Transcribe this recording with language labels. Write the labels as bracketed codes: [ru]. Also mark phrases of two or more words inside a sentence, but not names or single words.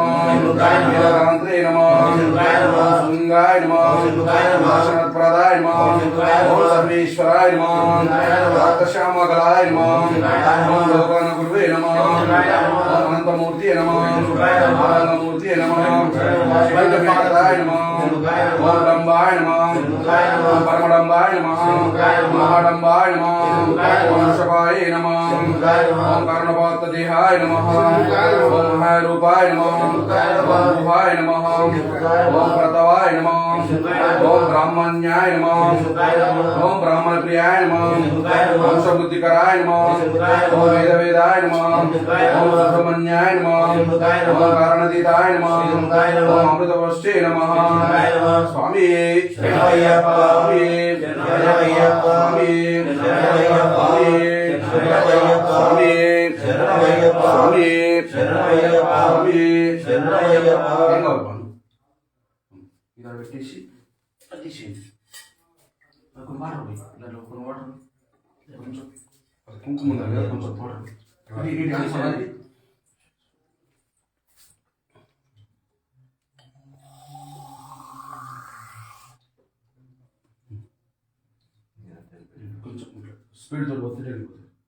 [sa] వీరకాంతే నమ శృంగాయ నమ దర్శనప్రదాయ నమ ఓం సర్వేశ్వరాయ నమ రాతశ్యామగలాయ నమ ఓం లోకాన గురువే నమ ఓం అనంతమూర్తి నమ ఆనందమూర్తి నమ శివజపాదాయ నమ ఓం బ్రహ్మాయ నమ ఓం परमडम्बाय नमः महाडम्बाय नमः ओम वृषभाय नमः ओम कर्णपातदेहाय नमः ओम महारूपाय नमः ओम गुहाय नमः ओम प्रतवाय नमः ओम ब्राह्मण्याय नमः ओम ब्राह्मणप्रियाय नमः ओम सबुद्धिकराय नमः ओम वेदवेदाय नमः ओम सुब्रह्मण्याय नमः ओम कारणतीताय नमः ओम अमृतवर्षे नमः स्वामी [te] శరణమయ్యప్ప स्वामी శరణమయ్యప్ప स्वामी శరణమయ్యప్ప శరణమయ్యప్ప स्वामी శరణమయ్యప్ప स्वामी శరణమయ్యప్ప स्वामी శరణమయ్యప్ప ఏం కావాలి పన్ను ఇలా పెట్టేసి అది తీసేయండి కొన్ని వాటర్ పోయి దాంట్లో కొన్ని వాటర్ కొంచెం అది కుంకుమ ఉండాలి కదా కొంచెం వాటర్ కొంచెం స్పీడ్ తోటి ఒత్తిడి వెళ్ళిపోతుంది